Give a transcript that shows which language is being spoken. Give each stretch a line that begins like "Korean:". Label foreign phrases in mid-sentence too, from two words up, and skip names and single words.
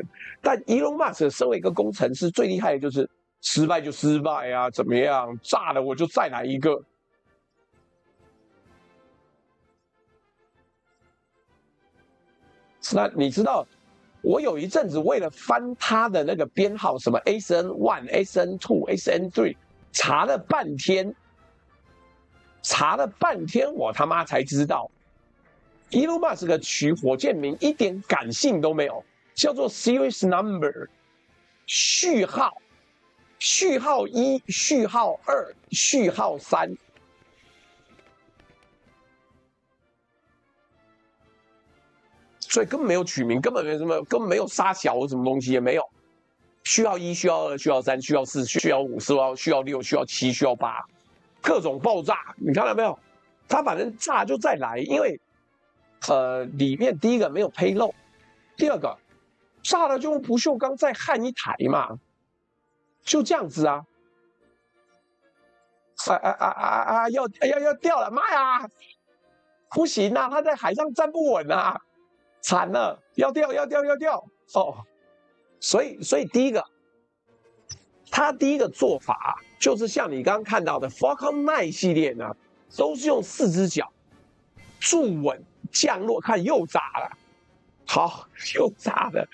Chinese: 但 Elon Musk 身為一個工程師，最厲害的就是失敗就失敗啊，怎麼樣？炸了我就再來一個。那你知道，我有一陣子為了翻他的那個編號，什麼 SN1、SN2、SN3，查了半天，我他媽才知道 ，Elon Musk 取火箭名一點感性都沒有，叫做
English: Series Number，
Chinese: 序號1、序號2、序號3。所以根本沒有取名，根本沒有殺小什麼東西也沒有。序號1、序號2、序號3、序號4、序號5、序號6、序號7、序號8，各種爆炸，你看到沒有？他反正炸就再來，因為裡面第一個沒有珮露，第二個炸了就用不鏽鋼再焊一台嘛，就這樣子啊。要掉了，媽呀！不行啊，他在海上站不穩啊。慘了，要掉哦！所以第一個，他第一個做法就是像你刚剛看到的 Falcon 9系列呢，都是用4隻腳駐穩降落，看又炸了，好，又炸了。